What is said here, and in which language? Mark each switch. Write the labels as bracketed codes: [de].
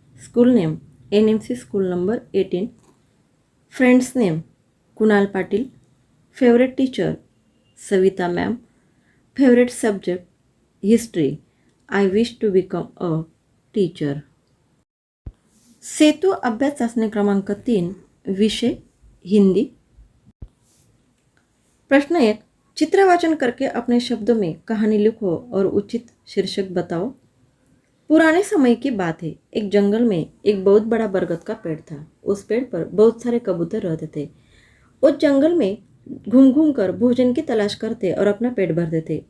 [en] School name NMC School number 18. Friends name Kunal Patil. Favorite teacher Savita ma'am. Favorite subject History. I wish to become a teacher. [mr] सेतु अभ्यास चाचणी क्रमांक 3. विषय हिंदी. प्रश्न 1. [hi] चित्र वाचन करके अपने शब्दों में कहानी लिखो और उचित शीर्षक बताओ. पुराने समय की बात है. एक जंगल में एक बहुत बड़ा बरगद का पेड़ था. उस पेड़ पर बहुत सारे कबूतर रहते थे. उस जंगल में घूम घूम कर भोजन की तलाश करते और अपना पेट भरते थे.